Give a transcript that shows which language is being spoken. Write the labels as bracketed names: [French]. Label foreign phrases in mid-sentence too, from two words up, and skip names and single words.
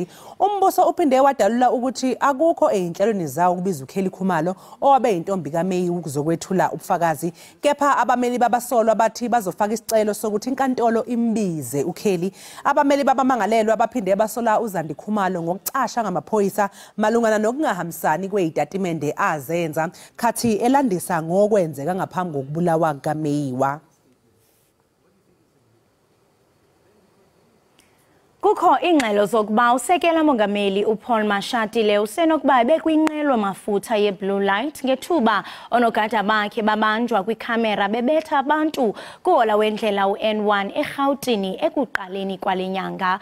[Zulu] Umbuso uphinde wadalula ukuthi akukho einhlelweni zawo kubiza uKheli Khumalo owabe intombi kaMeyi ukuzokwethula ubufakazi kepha abameli babasolwa bathi bazofaka isicelo sokuthi inkantolo imbize uKheli. Abameli babamangalelwa baphinde basola uZandi Khumalo ngokucasha ngamaphoyisa malungana nokungahambisani kwezitatimende azenza khathi elandisa ngokwenzeka ngaphambi kokubulawa kaMeyiwa. [Xhosa] Kukho ingxelo zokuba usekela mongameli uPaul Mashatile usenokuba bekwinqwelo mafutha yeBlue Light ngethuba onogada bakhe babanjwa kwikhamera bebetha abantu kuhola wendlela uN1 eGauteng ekuqaleni kwale nyanga.